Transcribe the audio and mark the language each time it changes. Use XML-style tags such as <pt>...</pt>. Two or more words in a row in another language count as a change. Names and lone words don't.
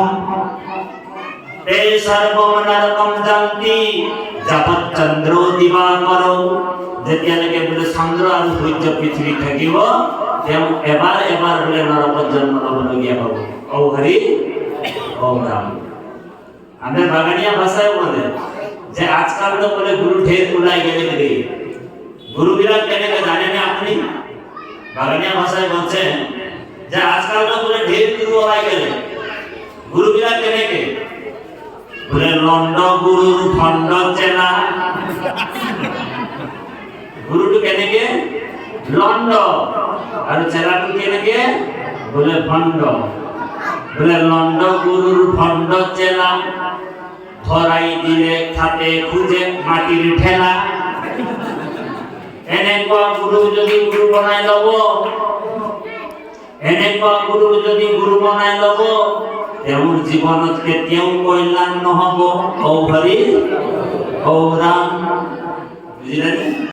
<sa>তে সৰ্বমনাৰকম জান্তি যাবৎ চন্দ্ৰ দিবাকৰ।</sa> <as>যেতিয়ালৈকে বোলে চন্দ্ৰ আৰু সূৰ্য পৃথিৱীত থাকিব তেওঁ এবাৰ এবাৰ বোলে নৰকত জন্ম ল'বলগীয়া হ'ব। ঔ হৰি ঔ রাম।</as> <bn>আমাদের বাগানিয়া ভাষায় বলে যে আজকাল তো বলে গুরু ঢের উলাই গেলে রে। গুরু বিরাট কেনে জানেন আপনি? বাগানিয়া ভাষায় বলছে যে আজকাল তো বলে ঢের গুরু উলাই গেলে। গুরু বিরাট কেনে কে বলে লন্ড গুরুর খন্ড চেলা। গুরুটু কেনে কে লন্ড আর চেলাটু কেনে কে বলে ভণ্ড। বলে লন্ড গুরুর ভণ্ড চেলা ধরাই দিলে খাতে খুঁজে মাটির ঠেলা।</bn> <as>এনেকুৱা গুরু যদি গুরু বনাই লব, এনেকুৱা গুরু যদি গুরু বনাই লব তেওঁৰ জীৱনত কেতিয়াও কল্যাণ নহব। ঔ হৰি ঔ ৰাম। বুজিলে?</as>